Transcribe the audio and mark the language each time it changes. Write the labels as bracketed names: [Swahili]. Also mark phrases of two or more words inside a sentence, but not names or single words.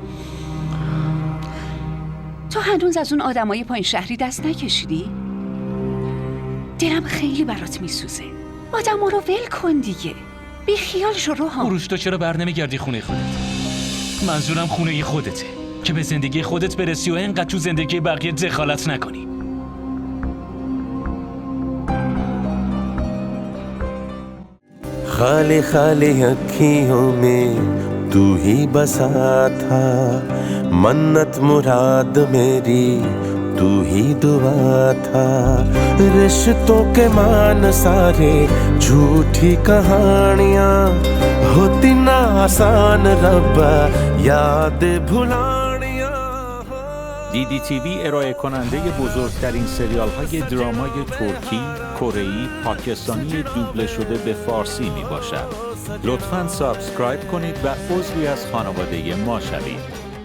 [Persian] تو هنوز از اون آدمای پایین شهری دست نکشیدی؟ دلم خیلی برات میسوزه. آدما رو ول کن دیگه. بی خیال شو روحام. بروش تو چرا بر نمیگردی خونه خودت؟ منظورم خونه خودته که به زندگی خودت برسی و اینقدر تو زندگی بقیه دخالت نکنی. [Hindi] खाली खाली अखियों में तू ही बसा था, मन्नत मुराद मेरी तू ही दुआ था। रिश्तों के मान सारे झूठी कहानियां होती ना आसान रब्बा याद भुलानियां। [Persian] DDTV ارائه کننده بزرگترین سریال های درامای ترکی، کره‌ای، پاکستانی دوبله شده به فارسی می باشد. لطفاً سابسکرایب کنید و عضوی از خانواده ما شوید.